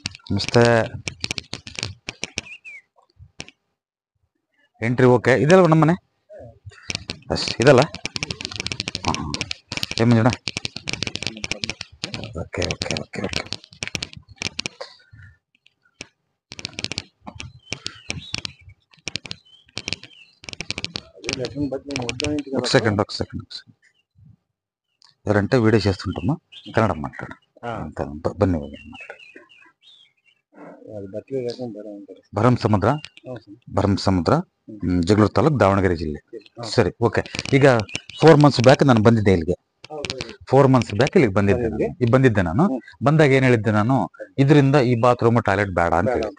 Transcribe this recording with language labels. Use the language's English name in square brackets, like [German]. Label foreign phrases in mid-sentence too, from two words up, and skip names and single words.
[Kannada] ನಮಸ್ತೆ. ಎಂಟ್ರಿ ಓಕೆ ಇದೆಲ್ಲ ನಮ್ಮನೆ ಅಷ್ಟು ಇದಲ್ಲ. ಹಾಂ ಏನು ಮಂಜಣ್ಣ? ಓಕೆ ಓಕೆ ಓಕೆ ಓಕೆ. [Telugu] ఒక సెకండ్ ఎవరంటే వీడియో చేస్తుంటామా కన్నడ మాట్లాడు బన్నీ ಭರಮ್ ಸಮುದ್ರ ಜಗಳೂರು ತಾಲೂಕು ದಾವಣಗೆರೆ ಜಿಲ್ಲೆ. [Kannada] ಸರಿ ಓಕೆ. ಈಗ [English] 4 months back [Kannada] ನಾನು ಬಂದಿದ್ದೆ ಇಲ್ಲಿಗೆ. [English] 4 months back [Kannada] ಇಲ್ಲಿಗೆ ಬಂದಿದ್ದೆ ನಾನು. ಬಂದಾಗ ಏನ್ ಹೇಳಿದ್ದೆ ನಾನು, ಇದರಿಂದ ಈ [English] bathroom toilet [Kannada] ಬೇಡ ಅಂತ ಹೇಳಿದ್ದೆ.